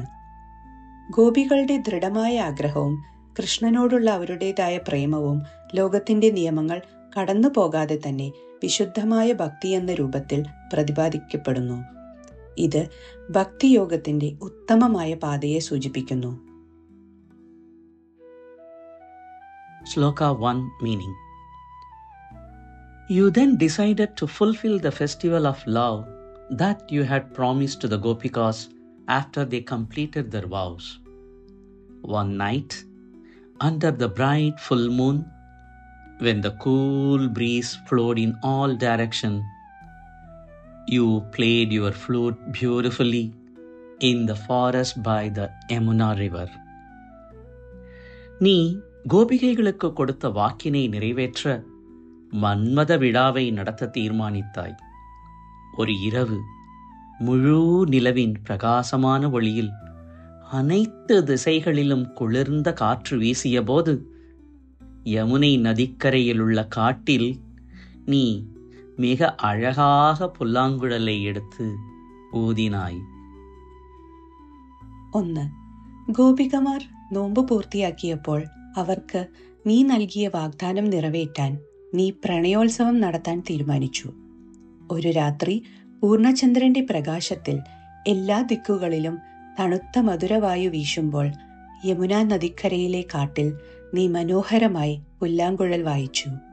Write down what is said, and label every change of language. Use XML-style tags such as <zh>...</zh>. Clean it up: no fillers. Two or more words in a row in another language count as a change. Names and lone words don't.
<ml>ഗോപികളുടെ ദൃഢമായ ആഗ്രഹവും കൃഷ്ണനോടുള്ള അവരുടേതായ പ്രേമവും ലോകത്തിന്റെ നിയമങ്ങൾ കടന്നു പോകാതെ തന്നെ വിശുദ്ധമായ ഭക്തി എന്ന രൂപത്തിൽ പ്രതിപാദിക്കപ്പെടുന്നു. ഇത് ഭക്തിയോഗത്തിന്റെ ഉത്തമമായ പാതയെ സൂചിപ്പിക്കുന്നു.</ml> <en>Sloka 1 meaning. You then decided to fulfill the festival of love that you had promised to the Gopikas after they completed their vows. One night, under the bright full moon, when the cool breeze flowed in all directions, you played your flute beautifully in the forest by the Yamuna river.</en> <ta>நீ கோபிகைகளுக்கு கொடுத்த வாக்கினை நிறைவேற்ற மன்மத விழாவை நடத்த தீர்மானித்தாய். ஒரு இரவு முழு நிலவின் பிரகாசமான ஒளியில் அனைத்து திசைகளிலும் குளிர்ந்த காற்று வீசிய போது யமுனை நதிக்கரையில் உள்ள காட்டில் நீ மிக அழகாக புல்லாங்குழலை எடுத்து ഊതിനായി.</ta> <ml>1. ഗോപികമാർ നോമ്പ് പൂർത്തിയാക്കിയപ്പോൾ അവർക്ക് നീ നൽകിയ വാഗ്ദാനം നിറവേറ്റാൻ നീ പ്രണയോത്സവം നടത്താൻ തീരുമാനിച്ചു. ഒരു രാത്രി പൂർണ്ണചന്ദ്രന്റെ പ്രകാശത്തിൽ എല്ലാ ദിക്കുകളിലും തണുത്ത മധുരവായു വീശുമ്പോൾ യമുനാ നദിക്കരയിലെ കാട്ടിൽ നീ മനോഹരമായി പുല്ലാങ്കുഴൽ വായിച്ചു.</ml>